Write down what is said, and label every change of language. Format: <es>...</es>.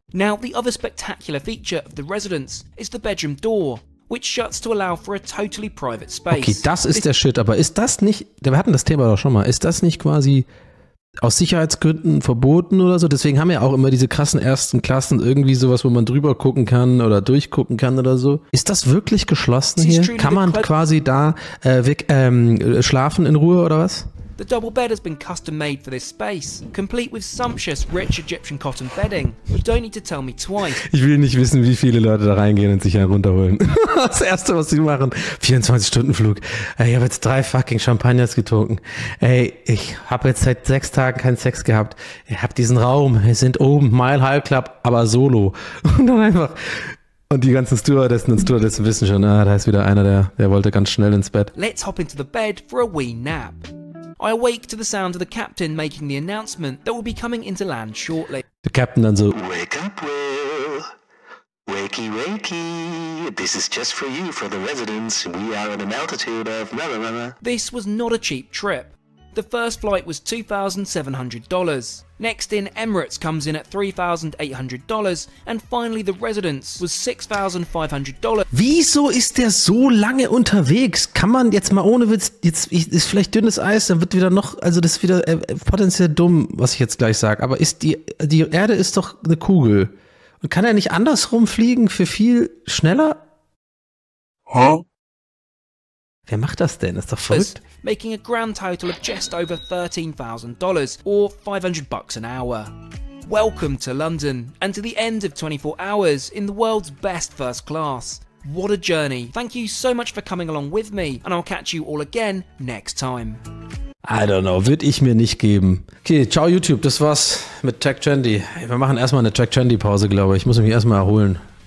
<en>Now, the other spectacular feature of the residence is the bedroom door, which shuts to allow for a totally private space.</en> <de>Okay, das ist der Shit, aber ist das nicht, wir hatten das Thema doch schon mal, ist das nicht quasi aus Sicherheitsgründen verboten oder so? Deswegen haben wir auch immer diese krassen ersten Klassen, irgendwie sowas, wo man drüber gucken kann oder durchgucken kann oder so. Ist das wirklich geschlossen hier? Kann man quasi da schlafen in Ruhe oder was?</de> <en>The double bed has been custom made for this space, complete with sumptuous, rich Egyptian cotton bedding. You don't need to tell me twice.</en> <de>Ich will nicht wissen, wie viele Leute da reingehen und sich einen runterholen. Das Erste, was sie machen, 24-Stunden-Flug. Ich habe jetzt 3 fucking Champagners getrunken. Ey, ich habe jetzt seit 6 Tagen keinen Sex gehabt. Ich habe diesen Raum, wir sind oben, Mile High Club, aber solo. Und dann einfach... Und die ganzen Stewardessen und Stewardessen wissen schon, da ist wieder einer, der wollte ganz schnell ins Bett.</de> <en>Let's hop into the bed for a wee nap. I awake to the sound of the captain making the announcement that we'll be coming into land shortly.</en> <de>Der Captain dann so,</de> <en>Wake up, Will. Wakey, wakey. This is just for you, for the residents. We are at an altitude of... This was not a cheap trip. The first flight was $2,700. Next in, Emirates comes in at $3,800 and finally the Residence was $6,500.</en> <de>Wieso ist der so lange unterwegs? Kann man jetzt mal ohne Witz, ist vielleicht dünnes Eis, dann wird wieder noch, also das ist wieder potenziell dumm, was ich jetzt gleich sage, aber ist die Erde ist doch eine Kugel. Und kann er nicht andersrum fliegen für viel schneller? Hä? Wer macht das denn? Das ist doch verrückt.</de> <en>Making a grand total of just over $13,000 or $500 an hour. Welcome to London and to the end of 24 hours in the world's best first class. What a journey. Thank you so much for coming along with me and I'll catch you all again next time. I don't know,</en> <de>würde ich mir nicht geben. Okay, ciao YouTube, das war's mit trektrendy. Wir machen erstmal eine trektrendy Pause, glaube ich. Ich muss mich erstmal erholen.</de>